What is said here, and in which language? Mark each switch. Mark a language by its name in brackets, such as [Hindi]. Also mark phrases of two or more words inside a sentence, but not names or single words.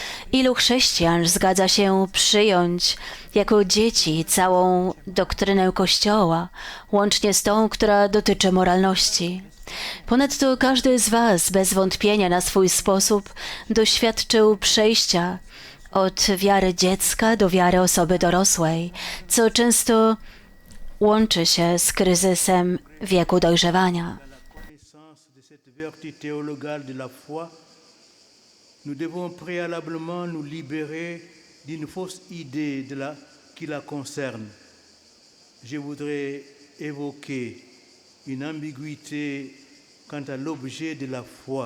[Polish] Ilu chrześcijan zgadza się przyjąć jako dzieci całą doktrynę Kościoła, łącznie z tą, która dotyczy moralności? Ponadto każdy z Was bez wątpienia na swój sposób doświadczył przejścia od wiary dziecka do wiary osoby dorosłej, co często łączy się z kryzysem wieku dojrzewania. [French] Connaissance de cette vertu théologale de la foi, nous devons préalablement nous libérer d'une fausse idée qui la concerne. Je voudrais évoquer une ambiguïté quant à l'objet de la foi.